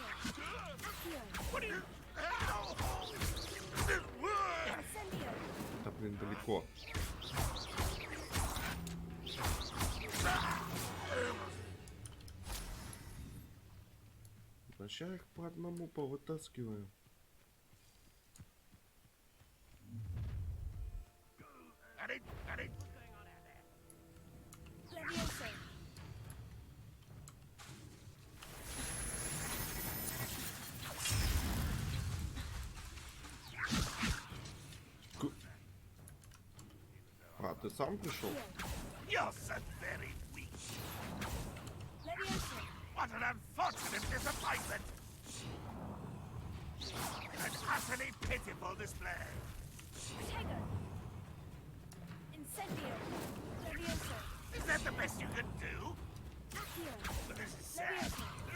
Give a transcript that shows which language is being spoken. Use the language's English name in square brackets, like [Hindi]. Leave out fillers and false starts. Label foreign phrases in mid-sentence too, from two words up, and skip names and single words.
[Russian] Accio. Incendio. Да, блин, далеко. Сейчас их по одному повытаскиваем. Levioso. А, ты сам пришел? [English] You're so very weak. Levioso. What an unfortunate disappointment. An utterly pitiful display. Protego. Incendio. Levioso. Is that the best you can do? Accio. But this is sad. Levioso.